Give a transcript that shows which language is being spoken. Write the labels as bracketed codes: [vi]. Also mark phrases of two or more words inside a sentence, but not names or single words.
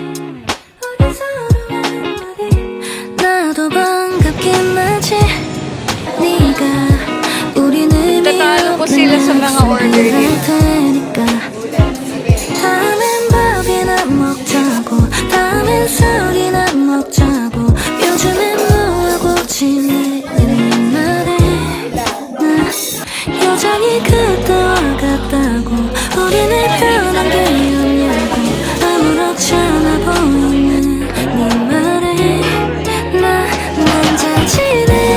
[ko] 나도 반갑긴 하지 네가 우린 의미 [tl] Tatalo po sila sa mga order nila. [ko] 테니까 다음엔 밥이나 먹자고 다음엔 술이나 먹자고 요즘엔 뭐하고 지내는 말해 여전히 그때와 같다고 우리는 변한 게 없냐고 아무렇지 않아 보이는 네 말에 난 잘 지내